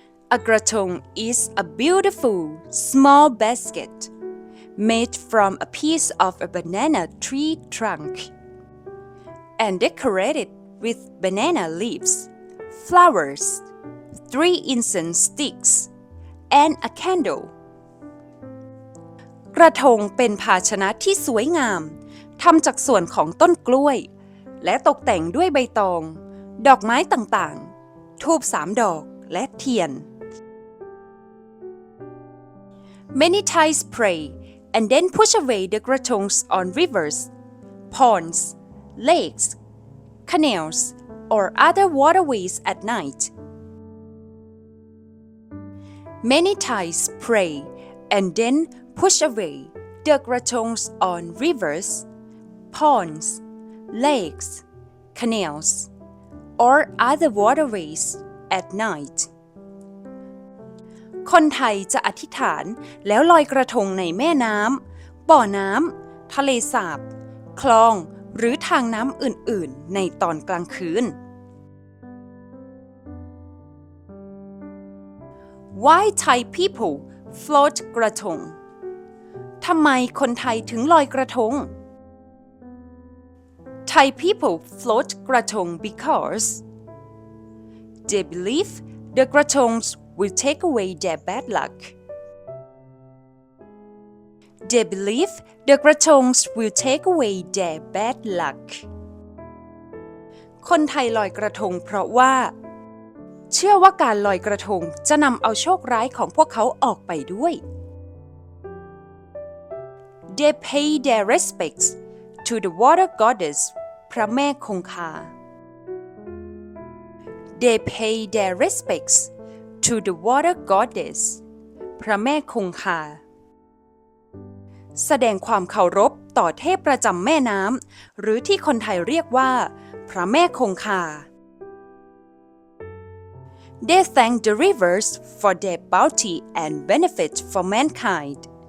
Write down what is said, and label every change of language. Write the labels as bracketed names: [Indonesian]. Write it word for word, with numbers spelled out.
[English] A graton is a beautiful, small basket made from a piece of a banana tree trunk and decorated with banana leaves, flowers, three incense sticks, and a candle. [Thai] กระทงเป็นภาชนะที่สวยงามทำจากส่วนของต้นกล้วยและตกแต่งด้วยใบตองดอกไม้ต่างๆธูปสามดอกและเทียน [English] Many Thais pray and then push away the krathongs on rivers, ponds, lakes, canals, or other waterways at night. Many Thais pray and then push away the krathongs on rivers,ponds, lakes, canals, or other waterways at night. [Thai] คนไทยจะอธิษฐานแล้วลอยกระทงในแม่น้ำบ่อน้ำทะเลสาบคลองหรือทางน้ำอื่นๆในตอนกลางคืน [English] Why Thai people float กระทง [Thai] ทำไมคนไทยถึงลอยกระทง [English] Thai people float krathong because they believe the krathongs will take away their bad luck. They believe the krathongs will take away their bad luck. [Thai] คนไทยลอยกระทงเพราะว่าเชื่อว่าการลอยกระทงจะนำเอาโชคร้ายของพวกเขาออกไปด้วย [English] They pay their respects to the water goddess พระแม่คงคา They pay their respects to the water goddess พระแม่คงคา [Thai] แสดงความเคารพต่อเทพประจำแม่น้ำหรือที่คนไทยเรียกว่า [English] พระแม่คงคา They thank the rivers for their bounty and benefit for mankind.